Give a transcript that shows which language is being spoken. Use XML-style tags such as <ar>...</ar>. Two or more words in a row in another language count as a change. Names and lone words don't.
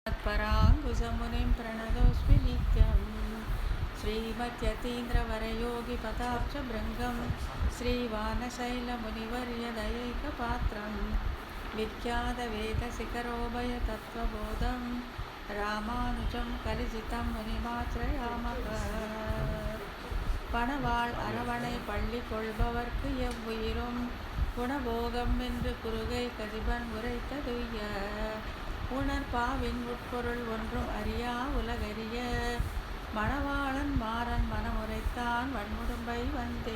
<sa>पराङ्कुशमुनिं प्रणतोऽस्मि नित्यं श्रीमत्यतीन्द्रवरयोगिपदाब्जभृङ्गं श्रीवानशैलमुनिवर्यदयैकपात्रं विख्यातवेदशिखरोभयतत्त्वबोधं रामानुजं कलिजितं मुनिमाश्रयामः</sa> <ta>பணவாள் அரவணை பள்ளி கொள்பவர்க்கு எவ்வுயிரும் குணபோகம் என்று குறுகை கதிபன் உரைத்ததுய்ய உணர்பாவின் உட்பொருள் ஒன்றும் அறியா உலகறிய மணவாளன் மாறன் மனமுரைத்தான் வன்முடும்பை வந்தே.</ta>